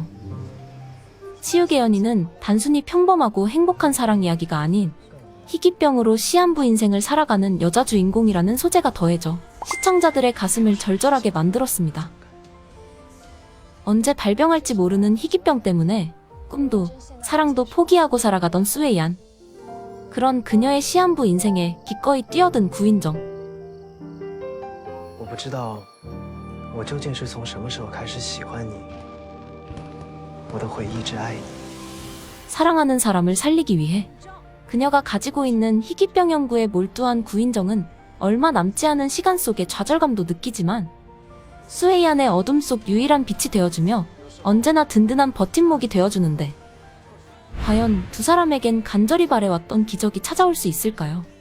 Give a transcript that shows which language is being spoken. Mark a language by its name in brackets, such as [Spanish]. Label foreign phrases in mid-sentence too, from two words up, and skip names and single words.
[Korean] 치유계 연인은 단순히 평범하고 행복한 사랑 이야기가 아닌 희귀병으로 시한부 인생을 살아가는 여자 주인공이라는 소재가 더해져 시청자들의 가슴을 절절하게 만들었습니다. 언제 발병할지 모르는 희귀병 때문에 꿈도 사랑도 포기하고 살아가던 수에이안. 그런 그녀의 시한부 인생에 기꺼이 뛰어든 구인정. [Chinese] 我不知道我究竟是从什么时候开始喜欢你，我都会一直爱你。 [Korean] 사랑하는 사람을 살리기 위해 그녀가 가지고 있는 희귀병 연구에 몰두한 구인정은 얼마 남지 않은 시간 속에 좌절감도 느끼지만 수에이안의 어둠 속 유일한 빛이 되어주며 언제나 든든한 버팀목이 되어주는데 과연 두 사람에겐 간절히 바래왔던 기적이 찾아올 수 있을까요?